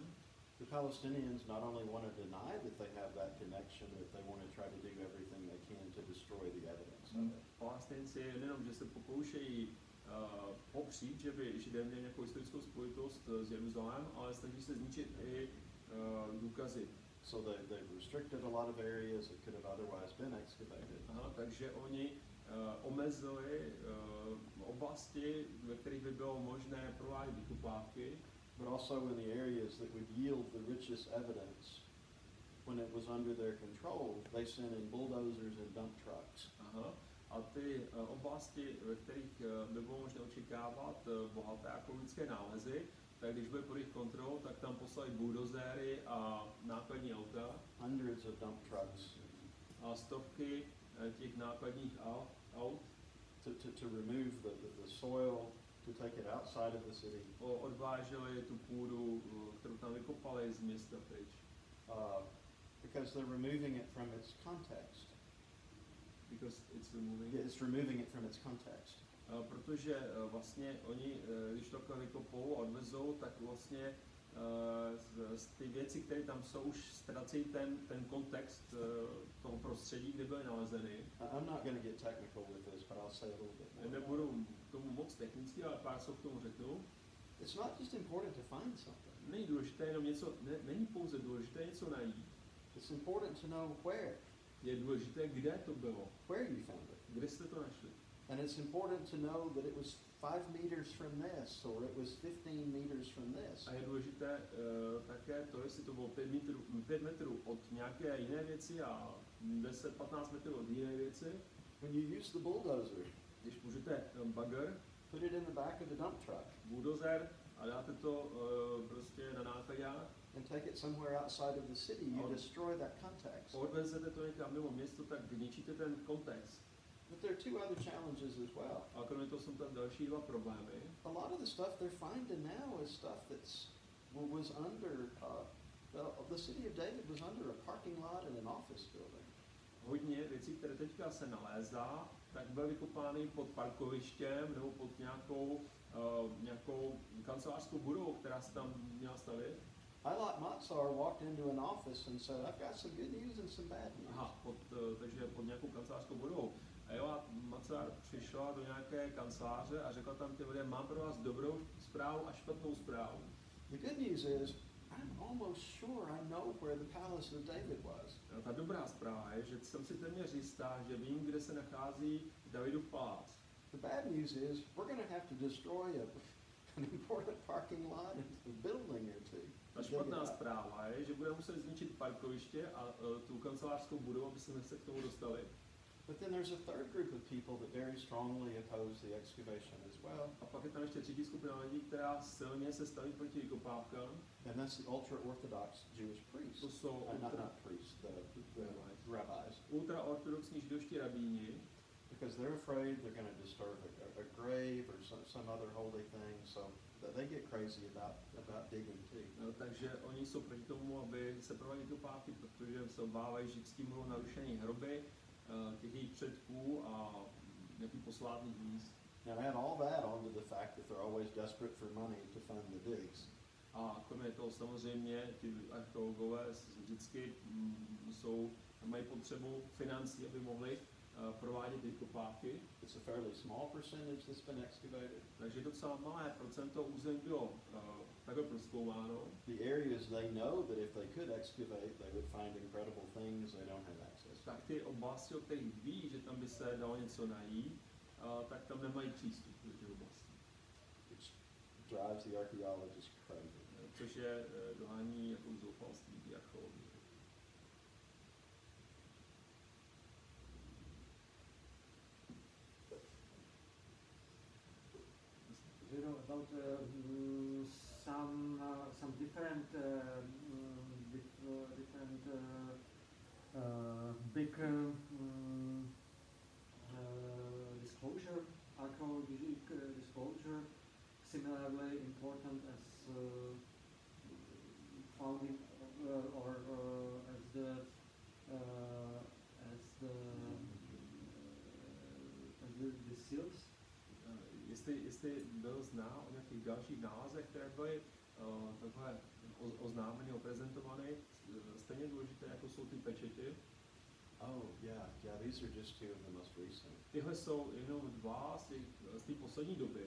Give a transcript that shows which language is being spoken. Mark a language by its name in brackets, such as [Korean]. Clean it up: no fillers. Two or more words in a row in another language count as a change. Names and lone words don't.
[English] The Palestinians not only want to deny that they have that connection, but they want to try to do everything they can to destroy the evidence of it. [Czech] Palestinci nejenom, že se pokoušejí popřít, že by Židé měli nějakou historickou spojitost s Jeruzalémem, ale snaží se zničit i důkazy. [English] So they've restricted a lot of areas that could have otherwise been excavated. [Czech] Takže oni omezili oblasti, ve kterých by bylo možné provádět vykopávky. [English] But also in the areas that would yield the richest evidence, when it was under their control, they sent in bulldozers and dump trucks. [Czech] A ty oblasti, ve kterých by bylo možné očekávat bohaté archeologické nálezy, tak když byly pod jejich kontrolou, tak tam poslali buldozery a nákladní auta. [English] Hundreds of dump trucks. [Czech] A stovky těch nákladních aut. [English] To remove the soil, to take it outside of the city. [Czech] Odváželi tu půdu, kterou tam vykopali z města pryč. [English] Because they're removing it from its context. Because it's removing. Yeah, it's removing it from its context. [Czech] Protože vlastně oni, když to vykopou a odvezou, tak vlastně ty věci, které tam jsou, už ztrací ten kontext toho prostředí, kde byly nalezeny. [English] I'm not going to get technical with this, but I'll say a little bit more. [Czech] Nebudu k tomu moc technický, ale pár slov k tomu řeknu. [English] It's not just important to find something. [Czech] Není důležité jenom něco, není pouze důležité něco najít. [English] It's important to know where. [Czech] Je důležité, kde to bylo. [English] Where you found it. [Czech] Kde jste to našli. [English] And it's important to know that it was 5 meters from this, or it was 15 meters from this. [Czech] A je důležité také to, jestli to bylo 5 metrů od nějaké jiné věci a 10-15 metrů od jiné věci. [English] When you use the bulldozer, [Czech] když použijete bugger, [English] put it in the back of the dump truck. [Czech] Bulldozer a dáte to prostě na nákladák. [English] And take it somewhere outside of the city, you destroy that context. [Czech] Odvezete to někam mimo město, tak ničíte ten kontext. [English] But there are two other challenges as well. [Czech] A kromě toho jsou tam další dva problémy. [English] A lot of the stuff they're finding now is stuff was under the city of David was under a parking lot and an office building. [Czech] Hodně věcí, které teďka se nalézá, tak byly vykopány pod parkovištěm nebo pod nějakou kancelářskou budovou, která se tam měla stavět. [English] Eilat Matzar walked into an office and said, "I've got some good news and some bad news." [Czech] Takže pod nějakou kancelářskou budovou. Eilat Matzar přišla do nějaké kanceláře a řekla tam těm lidem, mám pro vás dobrou zprávu a špatnou zprávu. [English] The good news is, I'm almost sure I know where the palace of David was. [Czech] Ta dobrá zpráva je, že jsem si téměř jistá, že vím, kde se nachází Davidův palác. [English] The bad news is, we're going to have to destroy an important parking lot and a building or two. [Czech] Ta špatná zpráva je, že budeme muset zničit parkoviště a tu kancelářskou budovu, aby jsme se k tomu dostali. [English] But then there's a third group of people that very strongly oppose the excavation as well. [Czech] A pak je tam ještě třetí skupina lidí, která silně se staví proti vykopávkám. [English] And that's the ultra-Orthodox Jewish priests. [Czech] To jsou [English] not priests, the rabbis. [Czech] Ultraortodoxní židovští rabíni, [English] Because they're afraid they're going to disturb a grave or some other holy thing, so they get crazy about digging too. [Czech] No, takže oni jsou proti tomu, aby se prováděly vykopávky, protože se obávají, že s tím budou narušený hroby těch jejich předků a nějakých posvátných míst. [English] Now add all that onto the fact that they're always desperate for money to fund the digs. [Czech] A kromě toho samozřejmě ti archeologové vždycky mají potřebu financí, aby mohli provádět vykopávky. [English] It's a fairly small percentage that's been excavated. [Czech] Takže docela malé procento území bylo takhle prozkoumáno. [English] The areas they know that if they could excavate, they would find incredible things, they don't have access. [Czech] Tak ty oblasti, o kterých ví, že tam by se dalo něco najít, tak tam nemají přístup do těch oblastí. [English] Which drives the archaeologists crazy. [Czech] Což je dohání jako zoufalství ty archeologie. [English] You know about some different big disclosure, archaeological disclosure, similarly important as founding or as the seals. [Czech] Jestli byl znám o nějakých dalších nálezech, které byly takhle oznámeny, prezentované, stejně důležité, jako jsou ty pečeti. [English] Oh, yeah, these are just two of the most recent. [Czech] Tyhle jsou jenom dva z té poslední doby.